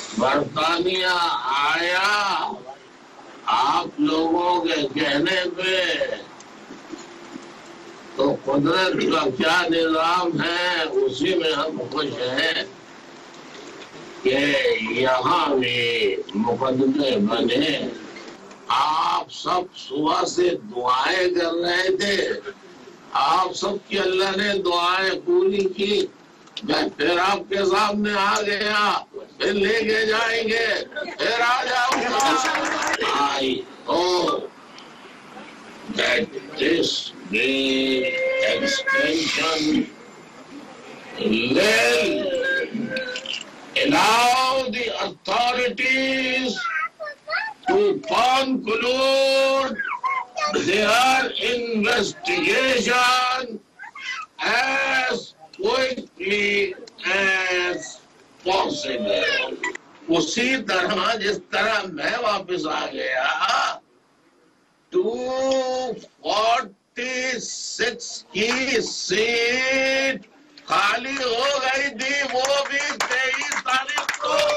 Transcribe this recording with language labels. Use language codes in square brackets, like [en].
[hi] बरतानिया आया आप लोगों के कहने पे, तो कुदरत का क्या निजाम है उसी में हम खुश हैं कि यहाँ भी मुकदमे बने। आप सब सुबह से दुआएं कर रहे थे, आप सबकी अल्लाह ने दुआएं पूरी की। मैं फिर आपके सामने आ गया, फिर लेके जाएंगे, फिर आ जाऊंगा। [en] I hope that this the extension will allow the authorities to conclude their investigation as quickly as possible. [hi] उसी तरह जिस तरह मैं वापस आ गया, 246 की सीट खाली हो गई थी, वो भी 23 तारीख को।